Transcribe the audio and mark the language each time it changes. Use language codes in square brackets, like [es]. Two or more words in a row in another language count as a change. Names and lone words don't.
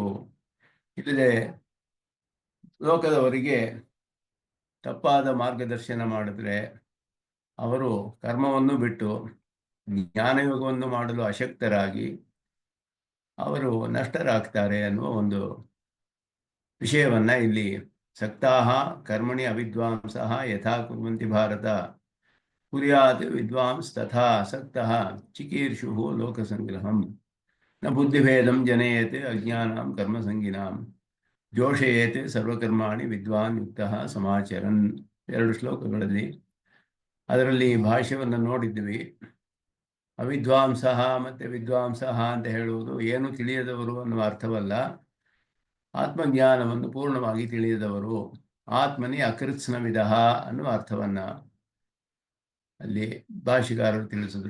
[kn] ಇಲ್ಲದೆ ಲೋಕದವರಿಗೆ ತಪ್ಪಾದ ಮಾರ್ಗದರ್ಶನ ಮಾಡಿದ್ರೆ ಅವರು ಕರ್ಮವನ್ನು ಬಿಟ್ಟು ಜ್ಞಾನಯೋಗವನ್ನು ಮಾಡಲು ಅಶಕ್ತರಾಗಿ ಅವರು ನಷ್ಟರಾಗ್ತಾರೆ ಅನ್ನುವ ಒಂದು ವಿಷಯವನ್ನ ಇಲ್ಲಿ [sa] ಸಕ್ತಾಹ ಕರ್ಮಣಿ ಅವಿದ್ವಾಂಸಃ ಯಥಾ ಕುರ್ವಂತಿ ಭಾರತ ಕುರ್ಯಾತ್ ವಿದ್ವಾಂಸ್ ತಥಾ ಸಕ್ತಃ ಚಿಕೀರ್ಷು ಲೋಕಸಂಗ್ರಹಂ ನ ಬುದ್ಧಿಭೇದಂ ಜನಯತೆ ಅಜ್ಞಾನಾಂ ಕರ್ಮಸಂಗಿನಾಂ ಜೋಷಯೇತೆ ಸರ್ವಕರ್ಮಾಣಿ ವಿದ್ವಾನ್ ಯುಕ್ತಃ ಸಮಾಚರನ್. [kn] 2 ಶ್ಲೋಕಗಳಲ್ಲಿ ಅದರಲ್ಲಿ ಭಾಷ್ಯವನ್ನು ನೋಡಿದ್ವಿ. ಅವಿದ್ವಾಂಸಃ ಮತ್ತು ವಿದ್ವಾಂಸಃ ಅಂತ ಹೇಳುವುದು ಏನು ತಿಳಿಯದವರು ಅನ್ನುವ ಅರ್ಥವಲ್ಲ, ಆತ್ಮಜ್ಞಾನವನ್ನು ಪೂರ್ಣವಾಗಿ ತಿಳಿಯದವರು, [sa] ಆತ್ಮನಿ ಅಕೃತ್ಸ್ನವಿದಃ [kn] ಅನ್ನುವ ಅರ್ಥವನ್ನು ಅಲ್ಲಿ ಭಾಷಿಕಾರರು ತಿಳಿಸಿದ್ರು.